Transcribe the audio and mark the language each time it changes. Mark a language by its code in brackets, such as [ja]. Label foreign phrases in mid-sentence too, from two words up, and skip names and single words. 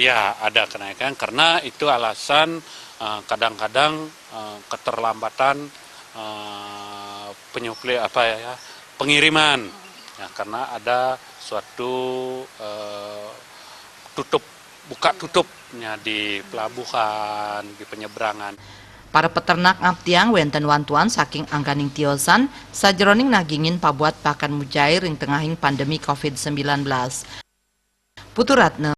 [id] Ya ada kenaikan karena itu alasan kadang-kadang keterlambatan pengiriman. Ya, karena ada suatu buka tutupnya di pelabuhan, di penyeberangan. [ban] Para peternak ngaptiang wenten wantuan saking angganing tiosan sajroning nagingin pabuat pakan mujair ring tengahing pandemi COVID-19. Puturatna